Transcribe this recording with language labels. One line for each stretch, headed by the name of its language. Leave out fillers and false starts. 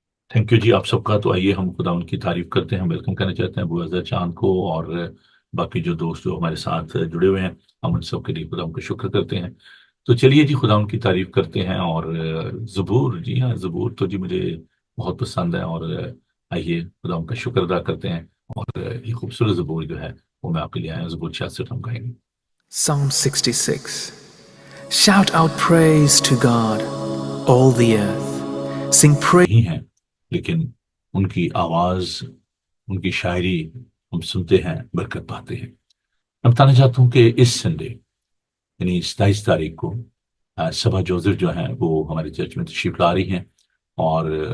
Urdu: Thank you جی آپ سب کا۔ تو آئیے ہم خدا ان کی تعریف کرتے ہیں، ویلکم کرنا چاہتے ہیں ابو اظہر چاند کو، اور باقی جو دوست جو ہمارے ساتھ جڑے ہوئے ہیں، ہم ان سب کے لیے خدا ان کا شکر کرتے ہیں۔ تو چلیے جی، خدا ان کی تعریف کرتے ہیں۔ اور زبور، جی ہاں، زبور تو جی مجھے بہت پسند ہے، اور آئیے خدا ان کا شکر ادا کرتے ہیں۔ اور یہ خوبصورت زبور جو ہے وہ میں آپ کے لیے آیا ہوں، زبور 66 ہم کہیں گے۔
English: Psalm 66. Shout out praise to God, all the earth. Sing praise.
Urdu: نہیں ہیں، لیکن ان کی آواز، ان کی شاعری ہم سنتے ہیں، برکت پاتے ہیں۔ میں بتانا چاہتا ہوں کہ اس سنڈے یعنی 27 تاریخ کو سبا جوزف جو ہیں وہ ہمارے چرچ میں تشریف لا رہی ہیں، اور